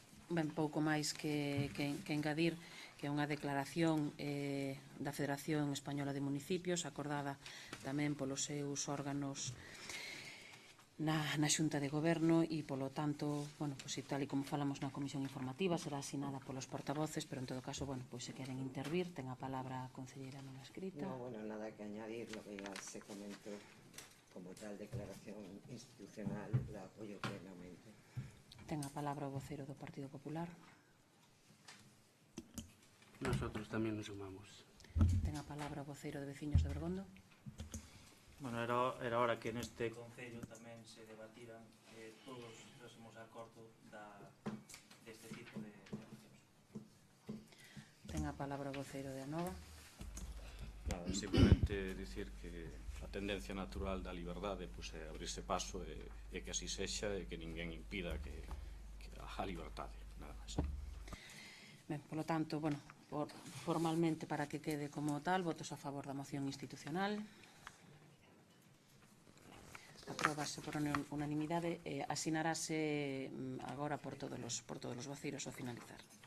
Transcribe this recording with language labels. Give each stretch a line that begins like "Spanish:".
Galician: Ben, pouco máis que engadir, que é unha declaración da Federación Española de Municipios, acordada tamén polos seus órganos na Xunta de Goberno e, polo tanto, bueno, pues, tal e como falamos na Comisión Informativa, será asinada polos portavoces, pero en todo caso, bueno, pues, se queren intervir, ten a palabra a concelleira non escrita.
Spanish: No, bueno, nada que añadir, lo que ya se comentó como tal declaración institucional, la apoyo plenamente.
Galician: Ten a palabra o voceiro do Partido Popular. Nosotros tamén nos sumamos. Ten a palabra o voceiro de Veciños de Bergondo. Bueno, era hora que neste Concello tamén se debatiran todos os acordo deste tipo de accións. Ten a palabra o voceiro de Anova. Nada, simplemente dicir que a tendencia natural da liberdade pues, é abrirse paso e que así sexa e que ninguén impida que a liberdade, nada máis. Ben, polo tanto, bueno, formalmente para que quede como tal, votos a favor da moción institucional. Apróbase por unanimidade e asinarase agora por todos os voceiros ao finalizar.